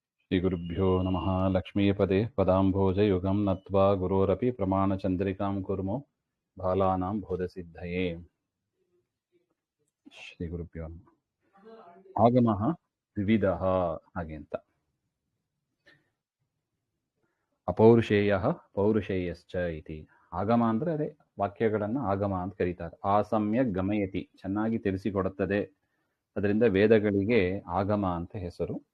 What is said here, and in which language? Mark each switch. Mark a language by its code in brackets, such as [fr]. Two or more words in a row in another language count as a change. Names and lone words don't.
[sa] श्रीगुरुभ्यो नमः। लक्ष्मीपदे पदाम्भोजयुगं नत्वा गुरोरपि प्रमाणचन्द्रिकां कुर्मो बालानां बोधसिद्धये। ಶ್ರೀಗುರುಭ್ಯೋ ನಮಃ. ಆಗಮಃ ವಿವಿಧಃ [kn] ಹಾಗೆ ಅಂತ. [sa] ಅಪೌರುಷೇಯಃ ಪೌರುಷೇಯಶ್ಚ ಇತಿ. [kn] ಆಗಮ ಅಂದ್ರೆ ಅದೇ ವಾಕ್ಯಗಳನ್ನು ಆಗಮ ಅಂತ ಕರೀತಾರೆ. [sa] ಆಸಮ್ಯ ಗಮಯತಿ, [kn] ಚೆನ್ನಾಗಿ ತಿಳಿಸಿಕೊಡುತ್ತದೆ. ಅದರಿಂದ ವೇದಗಳಿಗೆ ಆಗಮ ಅಂತ ಹೆಸರು.